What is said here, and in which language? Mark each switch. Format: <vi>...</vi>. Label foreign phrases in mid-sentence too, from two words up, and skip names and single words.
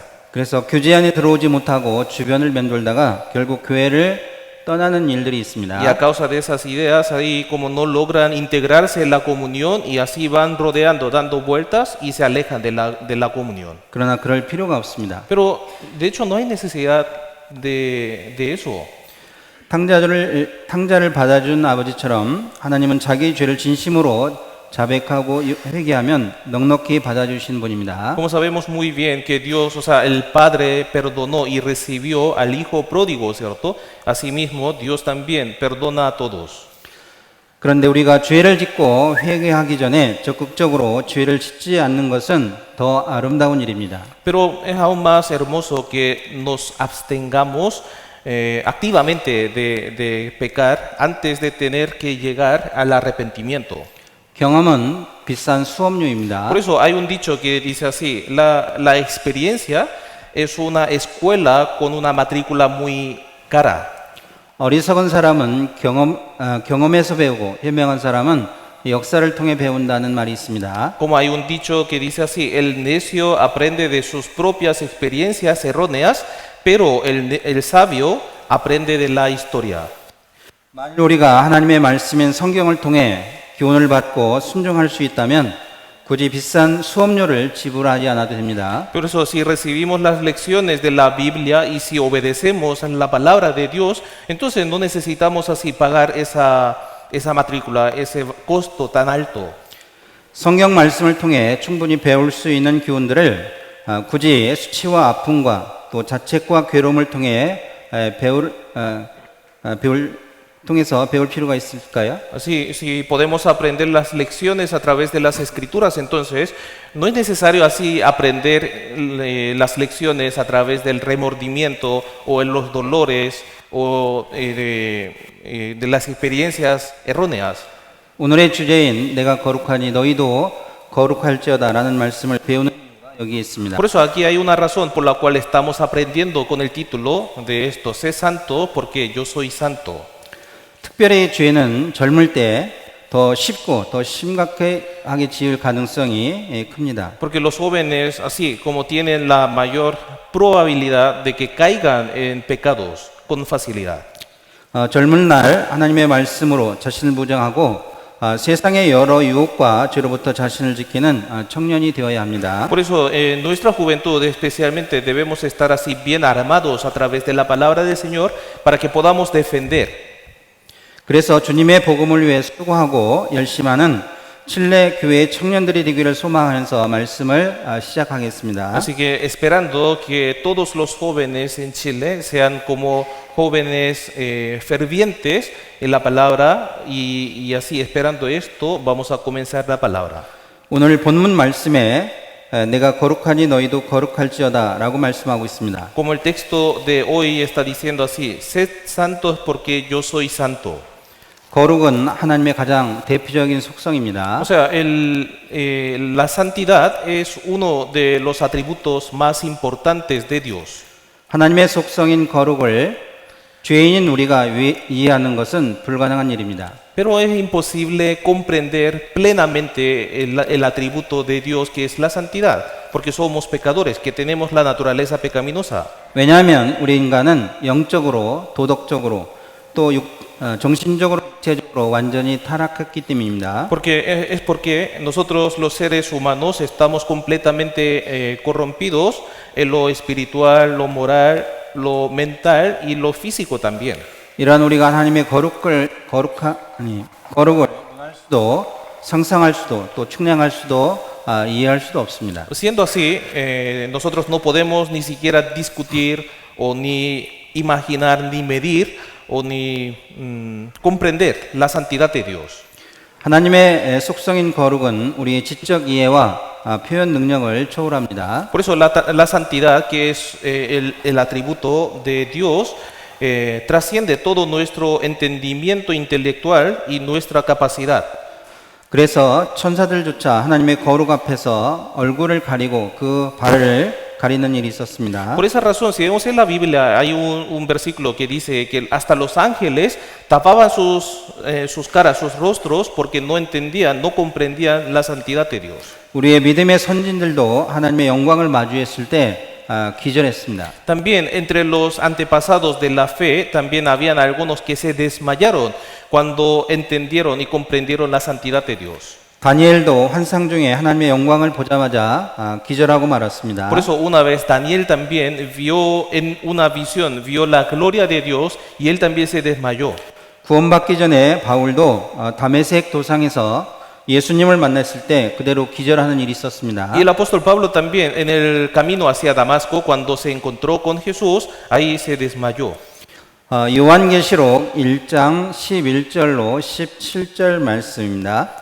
<ko>그래서 교제 안에 들어오지 못하고 주변을 맴돌다가 결국 교회를 떠나는 일들이 있습니다.</ko> <es>Y a causa de esas ideas, ahí como no logran integrarse en la comunión y así van rodeando, dando vueltas y se alejan de la comunión.</es> <ko>그러나 그럴 필요가 없습니다.</ko> <es>Pero de hecho no hay necesidad de eso.</es> <ko>탕자를 받아준 아버지처럼 하나님은 자기의 죄를 진심으로 자백하고 회개하면 넉넉히 받아주신 분입니다.</ko> <es>Como sabemos muy bien que Dios, o sea, el Padre perdonó y recibió al Hijo pródigo, ¿cierto? Asimismo, Dios también perdona a todos.</es> <ko>그런데 우리가 죄를 짓고 회개하기 전에 적극적으로 죄를 짓지 않는 것은 더 아름다운 일입니다.</ko> <es>Pero es aún más hermoso que nos abstengamos activamente de pecar antes de tener que llegar al arrepentimiento.</es> <ko>경험은 비싼 수업료입니다.</ko> <es>Por eso hay un dicho que dice así, la experiencia es una escuela con una matrícula muy cara.</es> <ko>어리석은 사람은 경험에서 배우고 현명한 사람은 역사를 통해 배운다는 말이 있습니다.</ko> <es>Como hay un dicho que dice así, el necio aprende de sus propias experiencias erróneas, pero el sabio aprende de la historia.</es> <ko>만일 우리가 하나님의 말씀인 성경을 통해 교훈을 받고 순종할 수 있다면 굳이 비싼 수업료를 지불하지 않아도 됩니다.</ko> <es>Por eso si recibimos las lecciones de la Biblia y si obedecemos a la palabra de Dios, entonces no necesitamos así pagar esa matrícula, ese costo tan alto.</es> <ko>성경 말씀을 통해 충분히 배울 수 있는 교훈들을 굳이 수치와 아픔과 또 자책과 괴로움을 통해 배울 필요가 있을까요?</ko> <es>Así, si podemos aprender las lecciones a través de las escrituras, entonces no es necesario así aprender las lecciones a través del remordimiento o en los dolores o de las experiencias erróneas.</es> <ko>오늘의 주제인 내가 거룩하니 너희도 거룩할지어다라는 말씀을 배우는 이유가 여기 있습니다.</ko> <es>Por eso aquí hay una razón por la cual estamos aprendiendo con el título de esto, sé santo porque yo soy santo.</es> <ko>특별히 죄는 젊을 때 더 쉽고 더 심각하게 지을 가능성이 큽니다.</ko> <es>Porque los jóvenes así como tienen la mayor probabilidad de que caigan en pecados con facilidad.</es> <ko>젊은 날 하나님의 말씀으로 자신을 무장하고 세상의 여러 유혹과 죄로부터 자신을 지키는 청년이 되어야 합니다.</ko> <es>Por eso en nuestra juventud especialmente debemos estar así bien armados a través de la palabra del Señor para que podamos defender.</es> <ko>그래서 주님의 복음을 위해 수고하고 열심하는 칠레 교회 청년들이 되기를 소망하면서 말씀을 시작하겠습니다.</ko> <es>Así que esperando que todos los jóvenes en Chile sean como jóvenes fervientes en la palabra y así esperando esto vamos a comenzar la palabra.</es> <ko>오늘 본문 말씀에 내가 거룩하니 너희도 거룩할지어다라고 말씀하고 있습니다.</ko> <es>Como el texto de hoy está diciendo así, sed santos porque yo soy santo.</es> <ko>거룩은 하나님의 가장 대표적인 속성입니다.</ko> <es>O sea, la santidad es uno de los atributos más importantes de Dios.</es> <ko>하나님의 속성인 거룩을 죄인인 우리가 이해하는 것은 불가능한 일입니다.</ko> <es>Pero es imposible comprender plenamente el atributo de Dios que es la santidad, porque somos pecadores, que tenemos la naturaleza pecaminosa.</es> <ko>왜냐하면 우리 인간은 영적으로, 도덕적으로, 또 정신적으로, 육체적으로 완전히 타락했기 때문입니다.</ko> <es>Es porque nosotros los seres humanos estamos completamente corrompidos en lo espiritual, lo moral, lo mental y lo físico también.</es> <ko>이러한 우리가 하나님의 거룩을 할 수도 상상할 수도 또 측량할 수도 이해할 수도 없습니다.</ko> <es>Siendo así, nosotros no podemos ni siquiera discutir o ni imaginar ni medir o ni comprender la santidad de Dios.</es> <ko>하나님의 속성인 거룩은 우리의 지적 이해와 표현 능력을 초월합니다.</ko> <es>Por eso la santidad, que es el atributo de Dios, trasciende todo nuestro entendimiento intelectual y nuestra capacidad.</es> <ko>그래서 천사들조차 하나님의 거룩 앞에서 얼굴을 가리고 그 발을 가리는 일이 있었습니다.</ko> <es>Por esa razón, si vemos en la Biblia, hay un versículo que dice que hasta los ángeles tapaban sus caras, sus rostros, porque no entendían, no comprendían la santidad de Dios.</es> <ko>우리의 믿음의 선진들도 하나님의 영광을 마주했을 때 기절했습니다.</ko> <es>También entre los antepasados de la fe, también habían algunos que se desmayaron cuando entendieron y comprendieron la santidad de Dios.</es> <ko>다니엘도 환상 중에 하나님의 영광을 보자마자 기절하고 말았습니다.</ko> <es>Por eso una vez Daniel también vio en una visión, vio la gloria de Dios y él también se desmayó.</es> <ko>구원받기 전에 바울도 다메섹 도상에서 예수님을 만났을 때 그대로 기절하는 일이 있었습니다.</ko> <es>Y el apóstol Pablo también en el camino hacia Damasco, cuando se encontró con Jesús, ahí se desmayó.</es> <ko>요한계시록 1장 11절로 17절 말씀입니다.</ko>